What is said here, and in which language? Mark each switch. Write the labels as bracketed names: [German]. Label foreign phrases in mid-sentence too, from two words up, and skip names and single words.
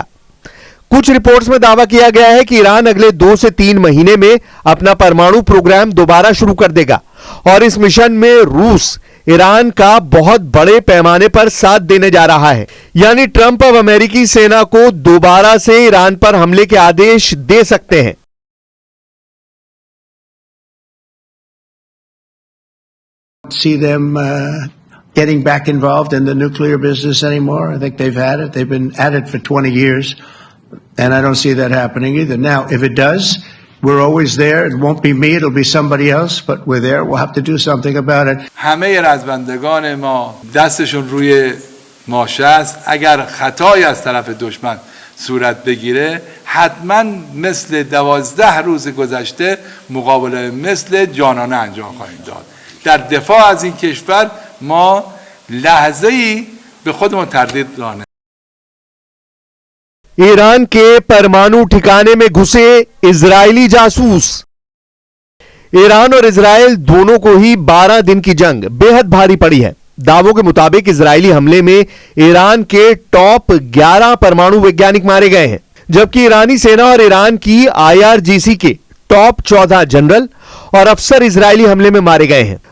[Hindi] कुछ रिपोर्ट्स में दावा किया गया है कि ईरान अगले 2 से 3 महीने में अपना परमाणु प्रोग्राम दोबारा शुरू कर देगा और इस मिशन में रूस ईरान का बहुत बड़े पैमाने पर साथ देने जा रहा है। यानी ट्रंप अब अमेरिकी सेना को दोबारा से ईरान पर हमले के आदेश दे सकते हैं। [English] See them getting back involved in the nuclear business anymore. I think they've had it. They've been at it for 20 years. And I don't see that happening either. Now, if it does, we're always there. It won't be me, it'll be somebody else, but we're there. We'll have to do something about it. [Persian] همه رزمندگان ما دستشون روی ماشه است. اگر خطایی از طرف دشمن صورت بگیره حتما مثل 12 روز گذشته مقابله مثل جانانه انجام خواهیم داد. در دفاع از این کشور ما لحظه‌ای به خودمون تردید داریم. [Hindi] ईरान के परमाणु ठिकाने में घुसे इजरायली जासूस। ईरान और इजरायल दोनों को ही 12 दिन की जंग बेहद भारी पड़ी है। दावों के मुताबिक इजरायली हमले में ईरान के टॉप 11 परमाणु वैज्ञानिक मारे गए हैं, जबकि ईरानी सेना और ईरान की IRGC के टॉप 14 जनरल और अफसर इजरायली हमले में मारे गए हैं।